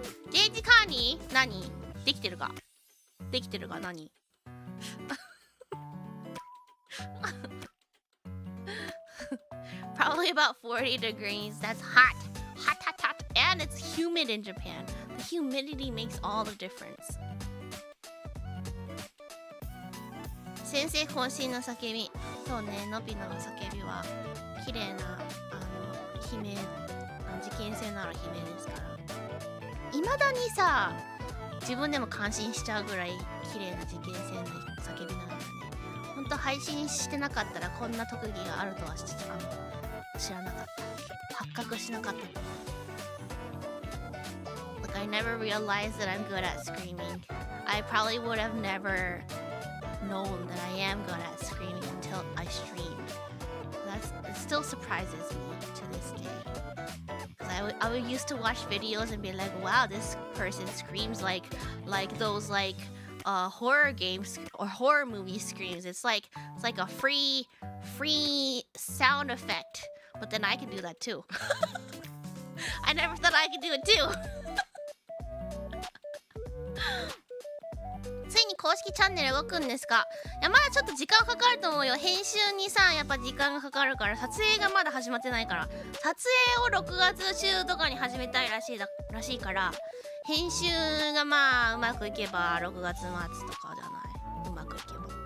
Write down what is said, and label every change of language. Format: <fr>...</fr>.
<ja>ゲージ管理何できてるか何</ja> <en>Probably about 40 degrees. That's hot. Hot. And it's humid in Japan. The humidity makes all the difference.</en> <ja>先生渾身の叫び。そうね、のびの叫びは綺麗な悲鳴、事件性のある悲鳴ですから。未だにさ、自分でも感心しちゃうぐらい綺麗な事件性の叫びなんだね。ほんと配信してなかったらこんな特技があるとは知ってた。知らなかった。発覚しなかったと思う。</ja> <en>Like I never realized that I'm good at screaming. I probably would have never known that I am good at screaming until I streamed. It still surprises me to this day. I would used to watch videos and be like, wow, this person screams like those like horror games or horror movie screams. It's like a free sound effect. But then I can do that too. I never thought I could do it too.</en> <ja>ついに公式チャンネル動くんですか？いや、まだちょっと時間かかると思うよ。編集にさ、やっぱ時間がかかるから、撮影がまだ始まってないから、撮影を6月中とかに始めたいらしいから、編集がまあうまくいけば6月末とかじゃない。うまくいけば。</ja>